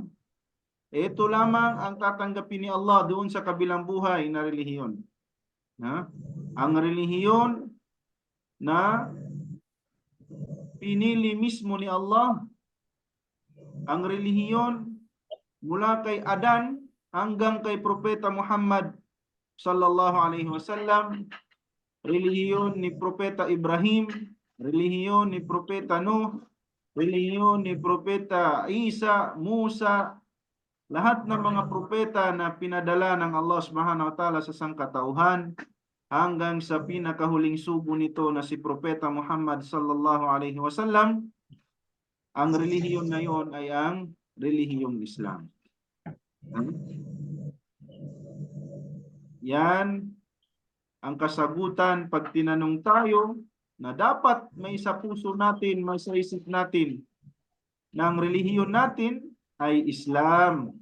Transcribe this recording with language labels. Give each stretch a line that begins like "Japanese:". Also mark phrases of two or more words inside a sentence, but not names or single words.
Filipino: Ito lamang ang tatanggapin ni Allah doon sa kabilang buhay na relihiyon. Ang relihiyon na pinili mismo ni Allah, ang relihiyon mula kay Adan hanggang kay Propeta Muhammad
Arabic: صلى الله عليه وسلم,
Filipino: relihiyon ni Propeta Ibrahim, relihiyon ni Propeta Nuh, relihiyon ni Propeta Isa, Musa, lahat ng mga propeta na pinadala ng Allah
Arabic: سبحانه وتعالى
Filipino: sa sangkatauhan hanggang sa pinakahuling sugo nito na si Propeta Muhammad
Arabic: صلى الله عليه وسلم,
Filipino: ang relihiyon na yon ay ang relihiyong Islam. Yan ang kasagutan pag tinanong tayo na dapat may sa puso natin, may sa isip natin na ang relihiyon natin ay Islam.